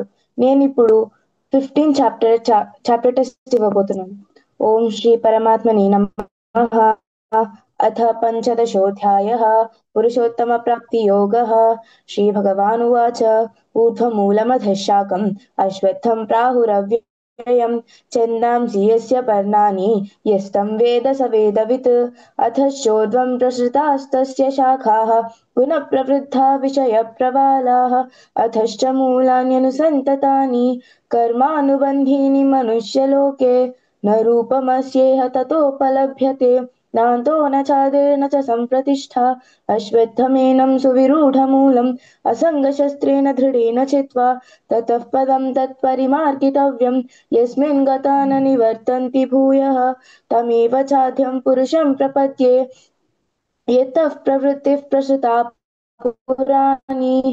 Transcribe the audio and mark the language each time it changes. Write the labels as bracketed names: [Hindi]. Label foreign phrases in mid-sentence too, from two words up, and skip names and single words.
[Telugu] నేను ఇప్పుడు 15 [English] chapter test [Telugu] ఇవ్వబోతున్నాను. [Sanskrit] ఓం శ్రీ పరమాత్మని నమః. అథ పంచదశోऽధ్యాయः పురుషోత్తమ ప్రాప్తి యోగः. శ్రీ భగవానువాచ ఊర్ధ్వమూలమధः శాఖం అశ్వత్థం ప్రాహురవ్యయం ఛందాంసి యస్య పర్ణాని यस्तं वेद स वेदवित् अथश्चोर्ध्वं प्रसृतास्तस्य शाखाः गुणप्रवृद्धा विषयप्रवालाः अथश्च मूलान्यनुसन्ततानि कर्मानुबन्धीनि मनुष्यलोके न रूपमस्येह ततोपलभ्यते नान्तो न चादिर्न च सम्प्रतिष्ठा अश्वत्थमेनं सुविरूढमूलम् असङ्गशस्त्रेण दृढेन चित्वा ततः पदं तत्परिमार्गितव्यम् यस्मिन् गता न निवर्तन्ति भूयः तमेव चाद्यं पुरुषं प्रपद्ये यतः प्रवृत्तिः प्रसृता पुराणी